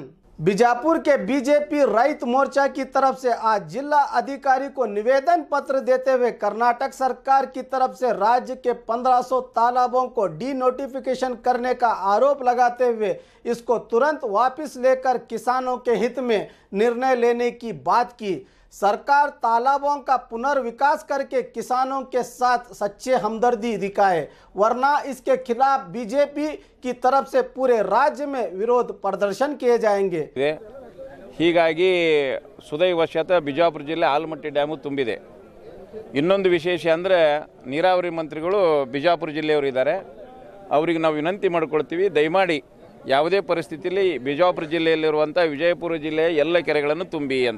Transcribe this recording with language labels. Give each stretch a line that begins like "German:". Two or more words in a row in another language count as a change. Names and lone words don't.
Hindi: बीजापुर के बीजेपी रैत मोर्चा की तरफ से आज जिला अधिकारी को निवेदन पत्र देते हुए कर्नाटक सरकार की तरफ से राज्य के 1500 तालाबों को डी नोटिफिकेशन करने का आरोप लगाते हुए इसको तुरंत वापस लेकर किसानों के हित में निर्णय लेने की बात की। सरकार तालाबों का पुनर्विकास करके किसानों के साथ सच्चे हमदर्दी दिखाए, वरना इसके खिलाफ बीजेपी की तरफ से पूरे राज्य में विरोध प्रदर्शन किए जाएंगे।
Kannada: ಹೀಗಾಗಿ ಸುದೈವಶತ ಬಿಜಾಪುರ ಜಿಲ್ಲೆ ಆಲಮಟ್ಟಿ ಡ್ಯಾಮು ತುಂಬಿದೆ। ಇನ್ನೊಂದು ವಿಶೇಷ ಅಂದರೆ ನೀರಾವರಿ ಮಂತ್ರಿಗಳು ಬಿಜಾಪುರ ಜಿಲ್ಲೆಯವರು ಇದ್ದಾರೆ, ಅವರಿಗೆ ನಾವು ವಿನಂತಿ ಮಾಡಿಕೊಳ್ತೀವಿ, ದಯಮಾಡಿ ಯಾವುದೇ ಪರಿಸ್ಥಿತಿಯಲ್ಲಿ ಬಿಜಾಪುರ ಜಿಲ್ಲೆಯಲ್ಲಿರುವಂಥ ವಿಜಯಪುರ ಜಿಲ್ಲೆಯ ಎಲ್ಲ ಕೆರೆಗಳನ್ನು ತುಂಬಿ ಅಂತ।